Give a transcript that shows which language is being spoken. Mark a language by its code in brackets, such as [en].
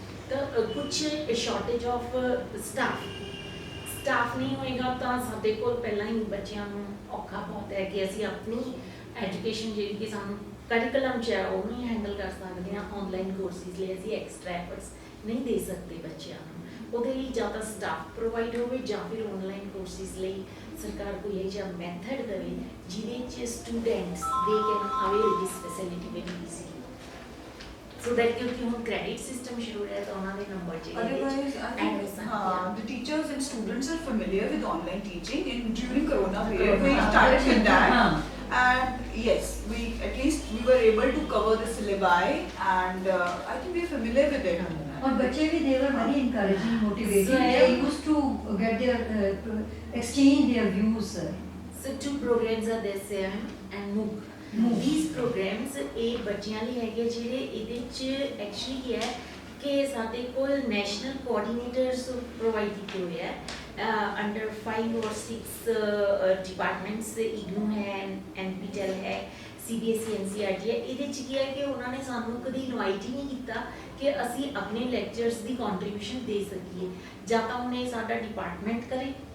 [pa] ਤਾਂ ਕੁਝ shortage of staff ਨਹੀਂ ਹੋਏਗਾ ਤਾਂ ਸਾਡੇ ਕੋਲ ਪਹਿਲਾਂ ਹੀ ਬੱਚਿਆਂ ਨੂੰ ਔਖਾ ਬਹੁਤ ਹੈ ਕਿ ਅਸੀਂ ਆਪਣੀ ਐਜੂਕੇਸ਼ਨ ਜਿਹੜੀ ਕਿ ਸਾਨੂੰ ਕਰਿਕੂਲਮ 'ਚ ਹੈ ਉਹਨੂੰ ਹੀ ਹੈਂਡਲ ਕਰ ਸਕਦੇ ਹਾਂ। ਆਨਲਾਈਨ ਕੋਰਸਿਸ ਲਈ ਅਸੀਂ ਐਕਸਟਰਾ ਐਫਰਟਸ ਨਹੀਂ ਦੇ ਸਕਦੇ ਬੱਚਿਆਂ ਨੂੰ। ਉਹਦੇ ਲਈ ਜਾਂ ਤਾਂ ਸਟਾਫ ਪ੍ਰੋਵਾਈਡ ਹੋਵੇ ਜਾਂ ਫਿਰ ਆਨਲਾਈਨ ਕੋਰਸਿਸ ਲਈ ਸਰਕਾਰ ਕੋਈ ਇਹ ਜਿਹਾ ਮੈਥਡ ਦੇਵੇ ਜਿਹਦੇ 'ਚ students [en] ਦੇ can avail this facility very easy so that [pa] ਕਿਉਂਕਿ ਹੁਣ ਕ੍ਰੈਡਿਟ ਸਿਸਟਮ ਸ਼ੁਰੂ ਹੋਇਆ ਤਾਂ ਉਹਨਾਂ ਦੇ ਨੰਬਰ ਜਿਹੜੇ [en] Otherwise, I think the teachers and students are familiar with online teaching. And during Corona period, we started with that. And yes, at least we were able to cover the syllabi, and I think we are familiar with it. [hi] और बच्चे भी [en] they were very encouraging, motivating. So, They used to get their exchange their views. So two programs are there, SEM and MOOC. These programs [pa] ਇਹ ਬੱਚਿਆਂ ਲਈ ਹੈਗੇ ਜਿਹੜੇ ਇਹਦੇ ਚ ਐਕਚੁਅਲੀ ਕੀ ਹੈ ਕਿ ਸਾਡੇ ਕੋਲ ਨੈਸ਼ਨਲ ਕੋਆਰਡੀਨੇਟਰਸ ਪ੍ਰੋਵਾਈਡ ਕੀਤੇ ਹੋਏ ਹੈ ਅੰਡਰ 5 or 6 ਡਿਪਾਰਟਮੈਂਟਸ ਇਗਨੂ ਹੈ NPTEL ਹੈ CBSE NCERT ਹੈ ਇਹਦੇ ਚ ਕੀ ਹੈ ਕਿ ਉਹਨਾਂ ਨੇ ਸਾਨੂੰ ਕਦੀ ਇਨਵਾਈਟ ਹੀ ਨਹੀਂ ਕੀਤਾ ਕਿ ਅਸੀਂ ਆਪਣੇ ਲੈਕਚਰਸ ਦੀ ਕੰਟਰੀਬਿਊਸ਼ਨ ਦੇ ਸਕੀਏ ਜਾਂ ਤਾਂ ਉਹਨੇ ਸਾਡਾ ਡਿਪਾਰਟਮੈਂਟ ਕਰੇ